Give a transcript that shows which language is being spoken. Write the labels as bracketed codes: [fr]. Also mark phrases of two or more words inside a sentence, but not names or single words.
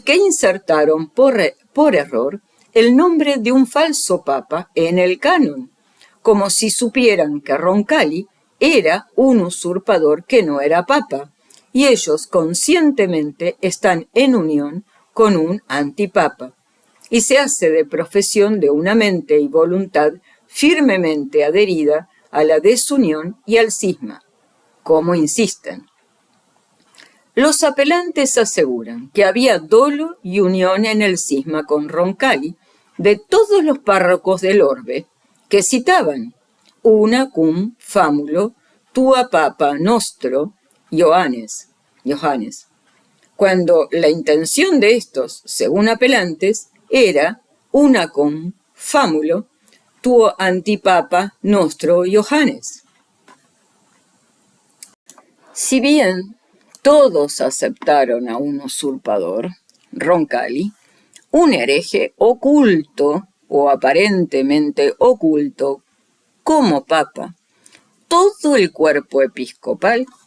[es] que insertaron por error el nombre de un falso papa en el canon, como si supieran que Roncalli era un usurpador que no era papa, y ellos conscientemente están en unión con un antipapa, y se hace de profesión de una mente y voluntad firmemente adherida a la desunión y al cisma, como insisten. Los apelantes aseguran que había dolo y unión en el cisma con Roncalli de todos los párrocos del orbe, que citaban [la] una cum famulo tua papa nostro Johannes, [es] cuando la intención de estos, según apelantes, era [la] una cum famulo tuo antipapa nostro Johannes. [es] Si bien todos aceptaron a un usurpador, Roncalli, un hereje oculto o aparentemente oculto como papa, todo el cuerpo episcopal